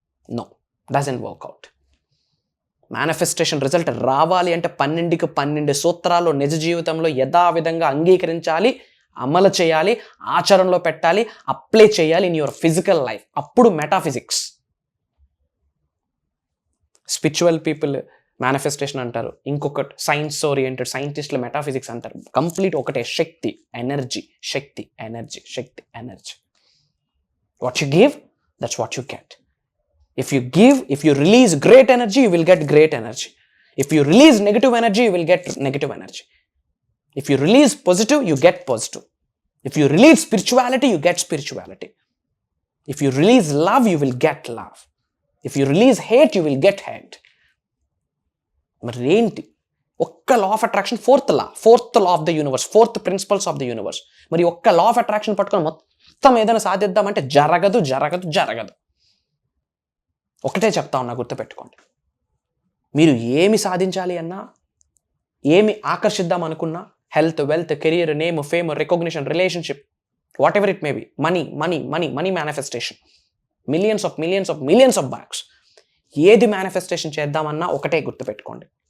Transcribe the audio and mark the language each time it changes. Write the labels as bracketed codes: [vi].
[en] No, doesn't work out. [te] Manifestation result రావాలి అంటే 12కి 12 సూత్రాలు నిజ జీవితంలో యథావిధంగా అంగీకరించాలి, అమలు చేయాలి, ఆచరణలో పెట్టాలి, అప్లై చేయాలి [en] In your physical life. [te] అప్పుడు మెటాఫిజిక్స్. స్పిరిచువల్ పీపుల్ మేనిఫెస్టేషన్ అంటారు, ఇంకొకటి సైన్స్ ఓరియంటెడ్ సైంటిస్టులు మెటాఫిజిక్స్ అంటారు. కంప్లీట్ ఒకటే, శక్తి, energy, Shakti, energy, Shakti, energy. [en] What you give, that's what you get. If you release great energy, you will get great energy. If you release negative energy, you will get negative energy. If you release positive, you get positive. If you release spirituality, you get spirituality. If you release love, you will get love. If you release hate, you will get hate. [te] మరి ఏంటి? [en] ఒక్క law of attraction, fourth law of the universe, 4th principles of the universe. [te] మరి ఒక్క law of attraction పట్టుకొని మొత్తం ఏదైనా సాధిద్దామంటే జరగదు. ఒకటే చెప్తా ఉన్నా, గుర్తుపెట్టుకోండి. మీరు ఏమి సాధించాలి అన్నా, ఏమి ఆకర్షిద్దాం అనుకున్నా, health, wealth, career, name, fame, recognition, relationship, [en] whatever it may be, [te] money manifestation, [en] millions of bucks, [te] ఏది మేనిఫెస్టేషన్ చేద్దామన్నా ఒకటే గుర్తుపెట్టుకోండి.